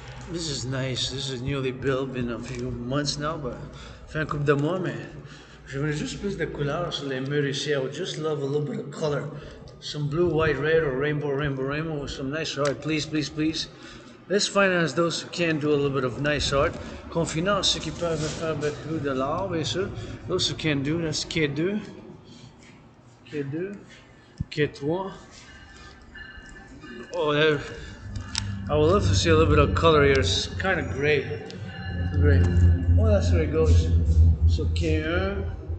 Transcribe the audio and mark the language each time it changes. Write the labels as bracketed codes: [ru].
[en] This is nice. This is newly built, been a few months now, but [fr] fait un couple de mois, mais j'aimerais juste plus de couleurs sur les murs ici. [en] I would just love a little bit of color. Some blue, white, red, or rainbow, rainbow, rainbow with some nice art. Please, please, please. Let's finance those who can do a little bit of nice art. [fr] Qu'on finance ceux qui peuvent faire beaucoup de l'art, bien sûr. [en] Those who can do, that's K2, K2, K3. Oh, there. I would love to see a little bit of color here. It's kind of gray. Gray. Oh, that's where it goes. So K1.